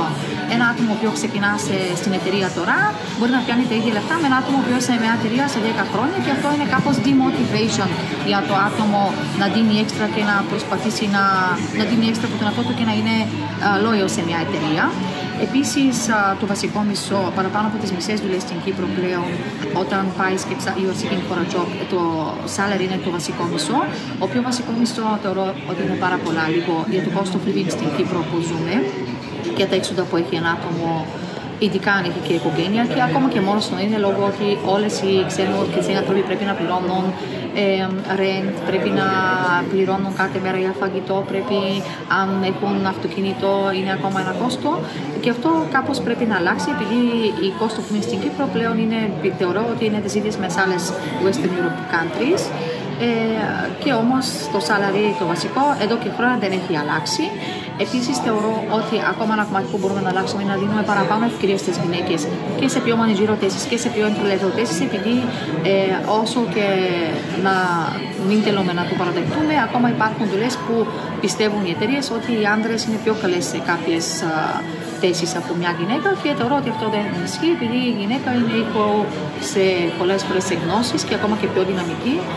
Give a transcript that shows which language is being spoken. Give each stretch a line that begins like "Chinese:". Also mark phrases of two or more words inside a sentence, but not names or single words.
Greek: Ένα άτομο που ξεκινά στην εταιρεία τώρα μπορεί να πιάνει τα ίδια λεφτά με ένα άτομο που σε μια εταιρεία σε 10 χρόνια και αυτό είναι κάπως demotivation για το άτομο να δίνει έξτρα και να προσπαθήσει να δίνει έξτρα από τον εαυτό του και να είναι loyal σε μια εταιρεία. Επίσης, το βασικό μισθό, παραπάνω από τις μισές δουλειές στην Κύπρο πλέον, όταν πάει και
English: you're seeking for a job,
Greek: το salary είναι το βασικό μισθό. Ο πιο βασικό μισθό θεωρώ ότι είναι πάρα πολλά λίγο για το
English: cost of living
Greek: στην Κύπρο που ζούμε και τα έξοδα που έχει ένα άτομο, ειδικά αν έχει και οικογένεια και ακόμα και μόνος του είναι λόγω ότι όλες οι ξένοι άνθρωποι πρέπει να πληρώνουν rent, πρέπει να πληρώνουν κάθε μέρα για φαγητό, πρέπει αν έχουν αυτοκίνητο είναι ακόμα ένα κόστο και αυτό κάπως πρέπει να αλλάξει επειδή η
English: cost of living
Greek: στην Κύπρο πλέον θεωρώ ότι είναι τις ίδιες με τις άλλες
English: Western Europe countries.
Greek: Και όμως το salary το βασικό εδώ και χρόνια δεν έχει αλλάξει. Επίσης θεωρώ ότι ακόμα ένα κομμάτι που μπορούμε να αλλάξουμε είναι να δίνουμε παραπάνω ευκαιρίες στις γυναίκες και σε πιο managerial θέσεις και σε πιο
English: entry level
Greek: θέσεις επειδή όσο και να μην θέλουμε να το παραδεχτούμε ακόμα υπάρχουν δουλειές που πιστεύουν οι εταιρείες ότι οι άντρες είναι πιο καλές σε κάποιες θέσεις από μια γυναίκα και θεωρώ ότι αυτό δεν ισχύει επειδή η γυναίκα είναι σε πολλές φορές σε γνώσεις και ακόμα και πιο δυναμική.